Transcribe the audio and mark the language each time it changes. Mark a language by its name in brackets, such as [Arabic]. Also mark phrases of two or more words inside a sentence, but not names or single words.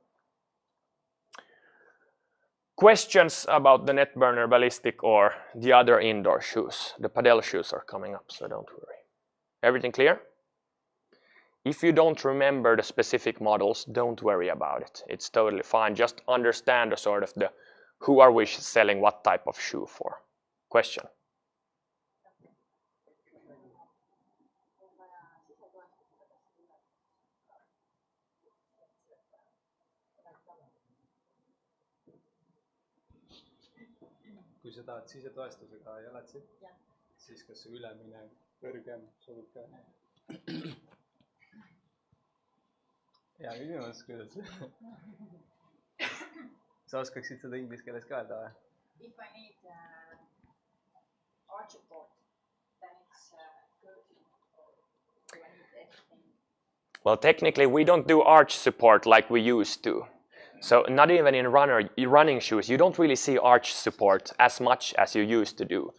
[English] Questions about the Netburner Ballistic or the other indoor shoes? The padel shoes are coming up, so don't worry. Everything clear? If you don't remember the specific models, don't worry about it. It's totally fine. Just understand the sort of who are we selling what type of shoe for. Question? [Estonian] Kui sa tahad sisetoestusega jalatsid, siis kas see ülemine kõrgem sobib ka? Hea küsimus, kuidas? Sa oskaksid seda inglise keeles ka öelda või? [English] If I need arch support, then it's good. Do I need anything? Well, technically we don't do arch support like we used to. So not even in running shoes, you don't really see arch support as much as you used to do.